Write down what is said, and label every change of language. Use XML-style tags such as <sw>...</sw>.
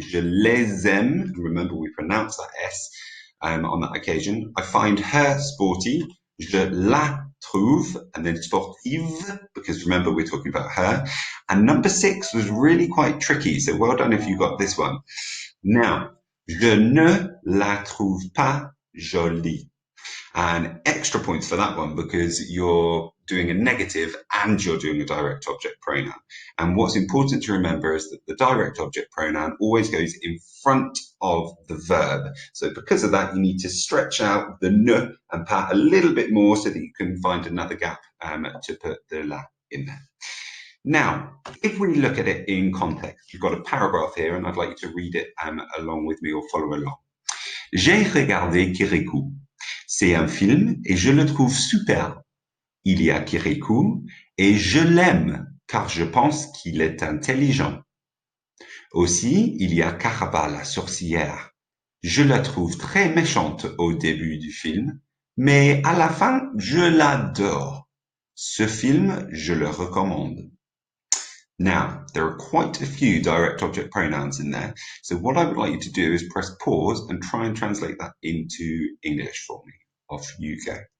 <fr>Je les aime.</fr> <en>Remember, we pronounce that S on that occasion. I find her sporty.</en> <fr>Je la trouve,</fr> <en>and then sportive, because remember, we're talking about her. And number 6 was really quite tricky, so well done if you got this one.</en> <fr>Now, je ne la trouve pas jolie.</fr> <en>And extra points for that one because you're doing a negative and you're doing a direct object pronoun. And what's important to remember is that the direct object pronoun always goes in front of the verb. So because of that, you need to stretch out the ne and pas a little bit more so that you can find another gap to put the la in there. Now, if we look at it in context, you've got a paragraph here and I'd like you to read it along with me or follow along.</en> <fr>J'ai regardé Kirikou. C'est un film et je le trouve super. Il y a Kirikou et je l'aime car je pense qu'il est intelligent. Aussi, il y a Caraba la sorcière. Je la trouve très méchante au début du film, mais à la fin, je l'adore. Ce film, je le recommande.</fr> <en>Now, there are quite a few direct object pronouns in there, so what I would like you to do is press pause and try and translate that into English for me. Off you go.</en>